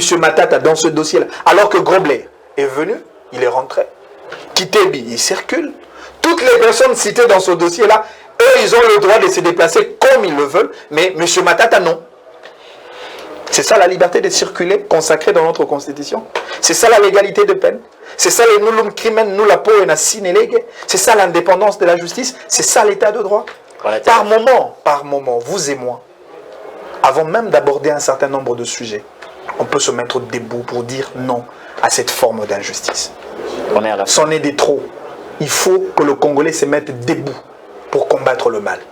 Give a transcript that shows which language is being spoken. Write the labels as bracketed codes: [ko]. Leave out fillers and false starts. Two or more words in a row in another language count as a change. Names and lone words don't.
[fr] Matata dans ce dossier-là, alors que Grobler est venu, il est rentré, Kitebi, il circule, toutes les personnes citées dans ce dossier-là, eux, ils ont le droit de se déplacer comme ils le veulent, mais M. Matata, non. C'est ça la liberté de circuler consacrée dans notre constitution. C'est ça la légalité de peine. C'est ça le [la] nullum crimen nulla poena sine lege. [fr] C'est ça l'indépendance de la justice. C'est ça l'état de droit. Par moment, vous et moi, avant même d'aborder un certain nombre de sujets, on peut se mettre debout pour dire non à cette forme d'injustice. C'en est des trop. Il faut que le Congolais se mette debout pour combattre le mal.